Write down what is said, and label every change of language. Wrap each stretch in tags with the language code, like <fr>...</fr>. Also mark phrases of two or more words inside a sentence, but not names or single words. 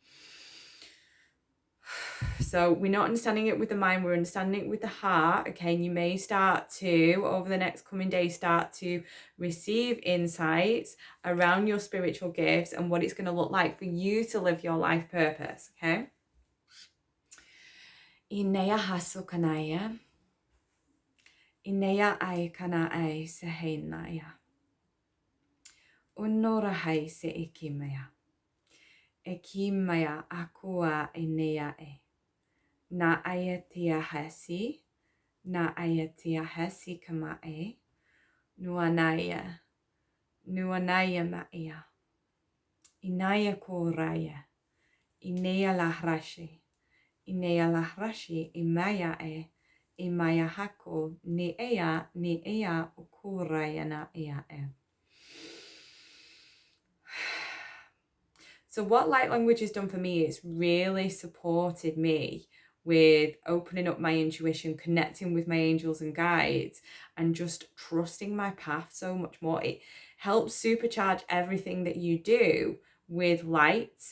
<en>So we're not understanding it with the mind, we're understanding it with the heart, okay? And you may start to, over the next coming days, start to receive insights around your spiritual gifts and what it's going to look like for you to live your life purpose, okay? Inaya hasukanaya. Inaya ai kana ai sehenaya. Unora hai se ikimaya. Ekimaya akua inea e. Na ayatia hasi. Na ayatia hasi kama e. Nuanaya. Nuanaya maia. Inaya koraya. Inea lahrashi. Inea lahrashi imaya e. Imaya hako ni ea ukuraya na ea e. So what light language has done for me is really supported me with opening up my intuition, connecting with my angels and guides, and just trusting my path so much more. It helps supercharge everything that you do with light.</en>